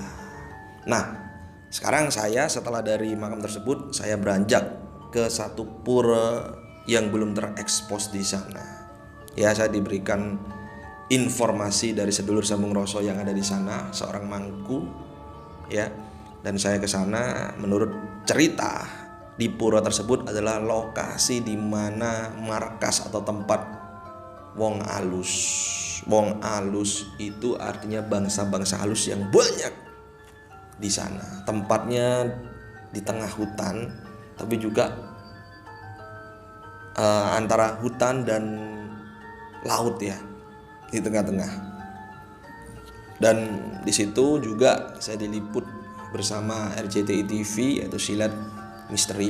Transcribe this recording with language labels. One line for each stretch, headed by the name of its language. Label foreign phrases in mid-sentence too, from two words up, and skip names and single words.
Indonesian: Nah, sekarang saya setelah dari makam tersebut, saya beranjak ke satu pura yang belum terekspos di sana. Ya, saya diberikan informasi dari sedulur sambung rasa yang ada di sana, seorang mangku, ya. Dan saya ke sana, menurut cerita di pura tersebut adalah lokasi di mana markas atau tempat
Javanese: wong alus. Wong alus
Indonesian: itu artinya bangsa-bangsa halus yang banyak di sana. Tempatnya di tengah hutan, tapi juga antara hutan dan laut ya, di tengah-tengah. Dan di situ juga saya diliput bersama RCTI TV, yaitu Silat Misteri.